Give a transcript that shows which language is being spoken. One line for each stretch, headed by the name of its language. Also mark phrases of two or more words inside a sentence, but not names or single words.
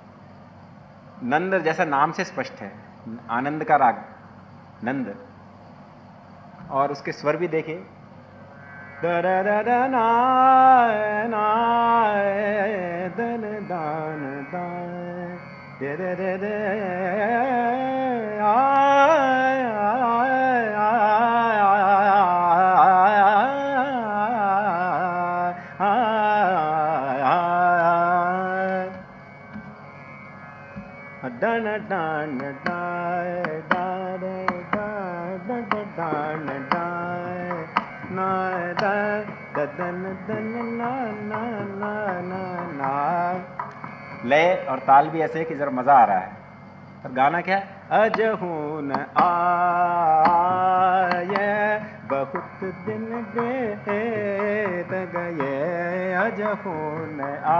Hindi: नंद जैसा नाम से स्पष्ट है, आनंद का राग नंद, और उसके स्वर भी देखिए, दन दान दे दे दे दे डन डन डाय डाय डन डाय ना दन दन ना ना ना ना ना। लय और ताल भी ऐसे है कि जरा मजा आ रहा है। और गाना क्या है? अजहून आये बहुत दिन बीत गए, अजहून आ।